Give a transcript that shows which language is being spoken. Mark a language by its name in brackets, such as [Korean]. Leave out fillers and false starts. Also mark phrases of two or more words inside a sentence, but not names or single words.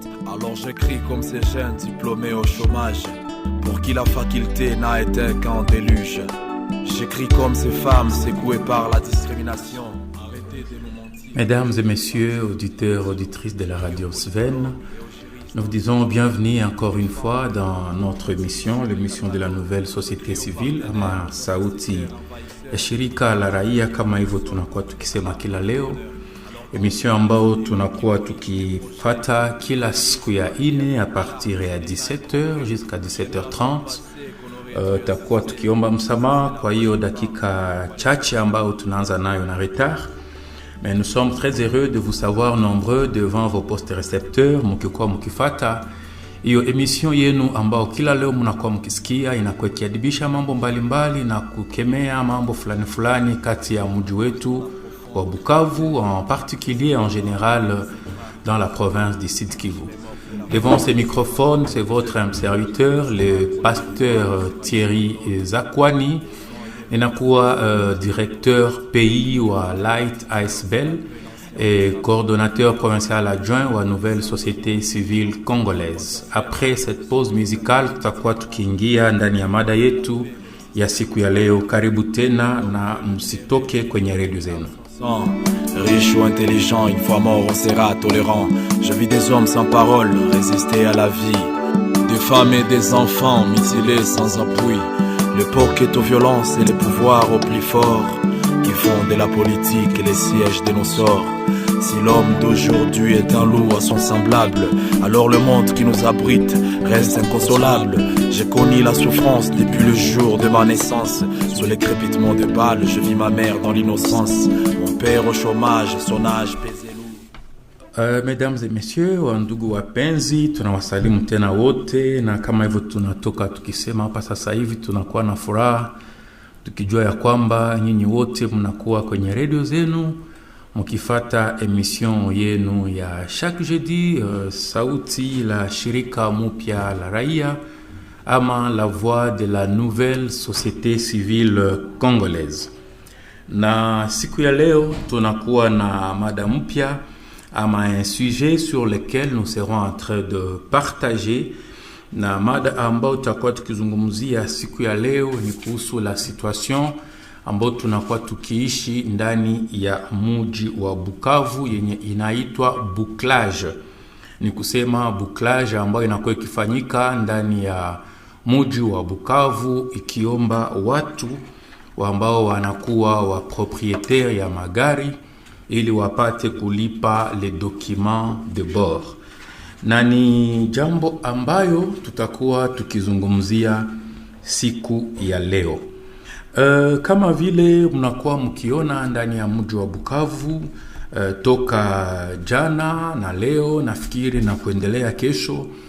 [French] Alors je crie comme ces jeunes diplômés au chômage, pour qui la faculté n'a été qu'un déluge. J'écris comme ces femmes secouées par la discrimination. Arrêtez de nous mentir. Mesdames et messieurs, auditeurs, auditrices de la radio Sven, nous vous disons bienvenue encore une fois dans notre émission, l'émission de la nouvelle société civile, [Swahili] ama sauti ya shirika la raia kama hivyo tunakuwa tukisema kila leo. Émission ambao tunakuwa tukifata kila siku ya ine [French] a partir [Swahili] ya 17h jusqu'à 17h30. Takuwa tukiomba msamaha kwa hiyo dakika chache ambao tunaanza nayo na retard. [French] Mais nous sommes très heureux de vous savoir nombreux devant vos postes récepteurs [Swahili] mukikuwa mukifata hiyo emission yenu ambao kila leo mnakuwa mkisikia inakuwa kiadibisha mambo mbalimbali na kukemea mambo fulani fulani kati ya mji wetu wa Bukavu, [French] en particulier en général dans la province du Sud Kivu. Devant ces microphones, c'est votre serviteur, le pasteur Thierry Zakwani, ninakuwa directeur pays wa Light ASBEL et coordonnateur provincial adjoint wa Nouvelle Société Civile Congolaise. Après cette pause musicale, [Swahili] tutakuwa tukiingia ndani ya mada yetu ya siku ya leo. Karibu tena na msitoke kwenye redio zenu. [French] Riche ou intelligent, une fois mort on sera tolérant. Je vis des hommes sans parole, résister à la vie. Des femmes et des enfants mutilés sans appui. L'époque est aux violences et les pouvoirs au plus fort, qui font de la politique les sièges de nos sorts. Si l'homme d'aujourd'hui est un loup à son semblable, alors le monde qui nous abrite reste inconsolable. J'ai connu la souffrance depuis le jour de ma naissance. Sous les crépitements de balles, je vis ma mère dans l'innocence. Mon père au chômage, son âge pesait lourd. Mesdames et messieurs, [Swahili] wandugu wapenzi, tunawasalimu tena wote, na kama hivyo tunatoka tukisema hapa sasa hivi tunakuwa na furaha tukijua ya kwamba nyinyi wote mnakuwa kwenye radio zenu mkifata emission yenu ya [French] chaque jeudi, [Swahili] sauti la shirika mpya la raia ama [French] la voix de la nouvelle société civile congolaise. [Swahili] Na siku ya leo tunakuwa na mada mpya ama [French] un sujet sur lequel nous serons en train de partager. [Swahili] Na mada ambao tutakuwa tukizungumzia siku ya leo ni kuhusu [French] la situation [Swahili] ambao tunakuwa tukiishi ndani ya mji wa Bukavu yenye inaitwa bouclage. Ni kusema bouclage ambayo inakuwa ikifanyika ndani ya mji wa Bukavu ikiomba watu ambao wanakuwa wa propriétaire ya magari ili wapate kulipa [French] les documents de bord. [Swahili] Na ni jambo ambayo tutakuwa tukizungumzia siku ya leo. Kama vile mnakuwa mkiona ndani ya mji wa Bukavu toka jana na leo nafikiri na kuendelea kesho,